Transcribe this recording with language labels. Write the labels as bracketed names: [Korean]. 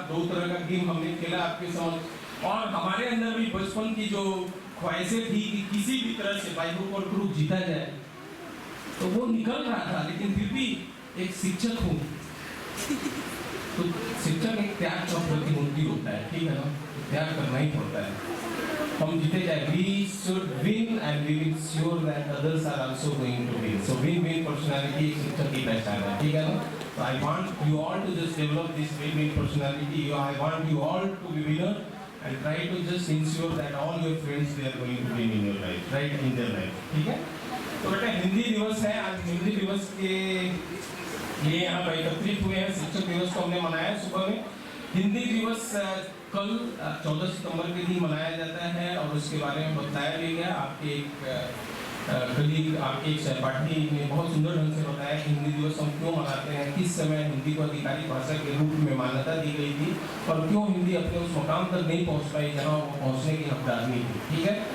[Hindi] 2 तरह का गेम हमने खेला आपके साथ और हमारे अंदर भी बचपन की जो ख्वाहिशें थी कि किसी भी तरह से बाई हुक और क्रूक जीता जाए, तो वो निकल रहा था। लेकिन फिर भी एक शिक्षक हूँ तो शिक्षक एक त्याग का प्रतिमूर्ति होता है, ठीक है ना, त्याग करना ही पड़ता है। हम जीते जाए, [English] we should win and we will sure that others are also going to win. [Hindi] So win-win personality एक शिक्षक की पहचान है, ठीक है ना। [English] So I want you all to just develop this win-win personality. I want you all to be winner and try to just ensure that all your friends they are going to win in your life, right, in their life, [Hindi] ठीक है। तो बेटा हिंदी दिवस है, आज हिंदी दिवस के लिए यहाँ पर एकत्रित हुए हैं। शिक्षक दिवस को हमने मनाया सुबह में। हिंदी दिवस कल 14 सितंबर के दिन मनाया जाता है और उसके बारे में बताया भी गया। आपके एक कलीग, आपके एक सहपाठी ने बहुत सुंदर ढंग से बताया कि हिंदी दिवस हम क्यों मनाते हैं, किस समय हिंदी को आधिकारिक भाषा के रूप में मान्यता दी गई थी और क्यों हिंदी अपने उस मुकाम तक नहीं पहुँच पाई जहाँ वो पहुँचने की हकदारनी थी, ठीक है।